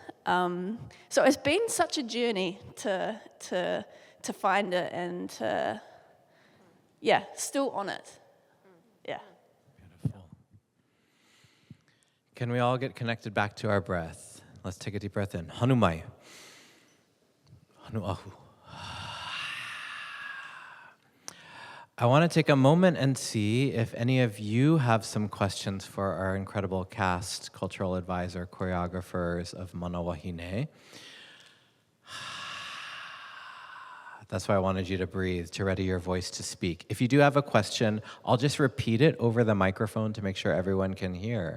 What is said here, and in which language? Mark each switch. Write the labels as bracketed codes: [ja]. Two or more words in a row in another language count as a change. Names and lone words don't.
[en] So it's been such a journey to find it and to yeah, still on it. Yeah. Beautiful. Can we all get connected back to our breath? Let's take a deep breath in. [mi] Hanu mai. Hanu ahu. [en] I want to take a moment and see if any of you have some questions for our incredible cast, cultural advisor, choreographers of Mana Wahine. That's why I wanted you to breathe, to ready your voice to speak. If you do have a question, I'll just repeat it over the microphone to make sure everyone can hear.